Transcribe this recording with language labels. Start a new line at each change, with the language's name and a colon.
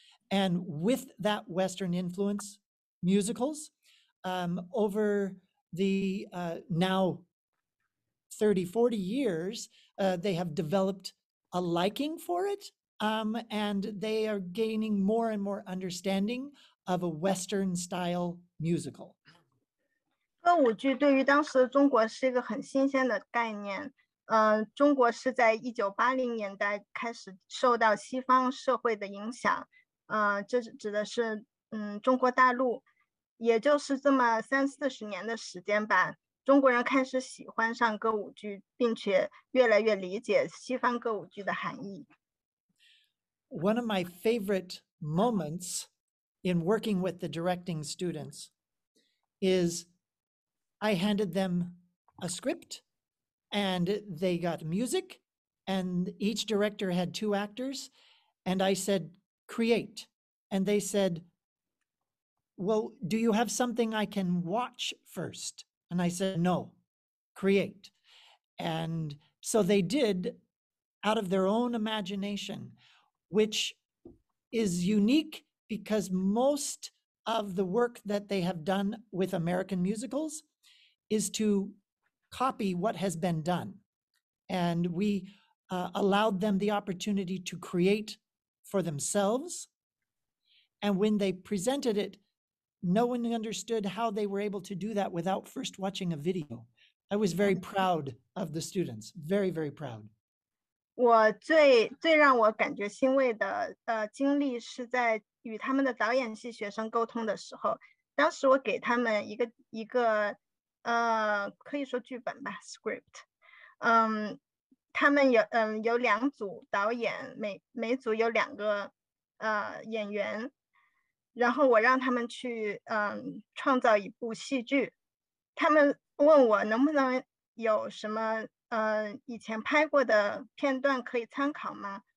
English: And with that Western influence, musicals, over the now 30, 40 years, they have developed a liking for it, and they are gaining more and more understanding of a Western style musical.
Chinese: 歌舞剧对于当时的中国是一个很新鲜的概念，中国是在1980年代开始受到西方社会的影响，这指的是中国大陆，也就是这么30-40年的时间吧，中国人开始喜欢上歌舞剧，并且越来越理解西方歌舞剧的含义。
English: One of my favorite moments in working with the directing students is I handed them a script and they got music, and each director had 2 actors, and I said, create. And they said, well, do you have something I can watch first? And I said, no, create. And so they did out of their own imagination, which is unique because most of the work that they have done with American musicals is to copy what has been done. And we allowed them the opportunity to create for themselves. And when they presented it, no one understood how they were able to do that without first watching a video. I was very proud of the students, very, very proud.
Chinese: 我最让我感觉欣慰的经历是在与他们的导演系学生沟通的时候，当时我给他们一个可以说剧本吧 script，他们有2组导演，每组有2个演员，然后我让他们去创造一部戏剧，他们问我能不能有什么以前拍过的片段可以参考吗？